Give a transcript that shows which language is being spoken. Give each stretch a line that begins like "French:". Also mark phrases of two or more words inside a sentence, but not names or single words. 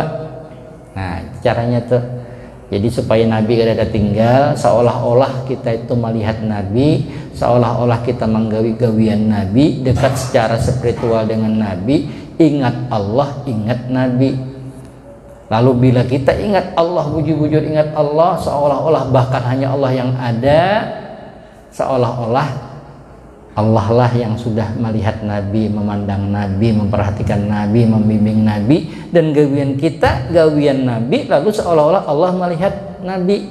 Banjar: Nah caranya tuh, jadi supaya Nabi kada tinggal, seolah-olah kita itu melihat Nabi, seolah-olah kita menggawi-gawian Nabi, dekat secara spiritual dengan Nabi, ingat Allah, ingat Nabi. Lalu bila kita ingat Allah, bujur-bujur ingat Allah, seolah-olah bahkan hanya Allah yang ada, seolah-olah Allah lah yang sudah melihat Nabi, memandang Nabi, memperhatikan Nabi, membimbing Nabi, dan gawian kita gawian Nabi, lalu seolah-olah Allah melihat Nabi.